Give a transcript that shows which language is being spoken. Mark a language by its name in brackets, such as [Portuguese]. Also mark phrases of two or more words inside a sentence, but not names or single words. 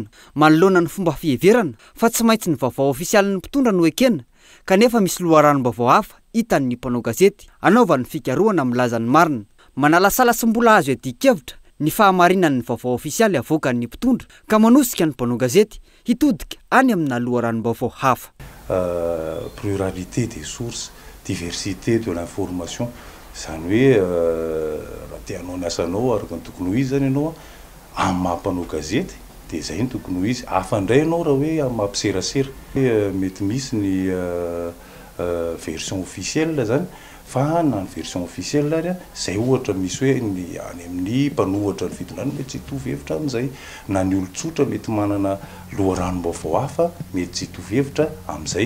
[Malagasy] Manoloana ny fomba fiheverana fa tsy maintsy ny vaovao ofisialin'ny mpitondra no ekena kanefa misy loharanom-baovao hafa hitan'ny mpanao gazety anaovany fikarohana milaza ny marina. Manalasala sy mbola azo adikevitra ny fahamarinan'ny vaovao ofisialy avoakan'ny mpitondra ka manosika ny mpanao gazety hitodika any amina loharanom-baovao hafa. [French] Pluralité des sources, diversité de l'information, [Malagasy] zany hoe raha tianao ny asanao araka ny tokony ho izy zany ianao amin'ny maha-mpanao gazety dia izay ny tokony ho izy. Hafa indray ianao raha hoe amin'ny mampiserasera mety misy ny [French] version officielle [Malagasy] zany fa na ny [French] version officielle [Malagasy] ary zay ohatra misy hoe ny any amin'ny mpanohatra ny fitondrana mety tsy hitovy hevitra amin'izay, na ny olon-tsotra mety manana loharanom-baovao hafa mety tsy hitovy hevitra amin'izay.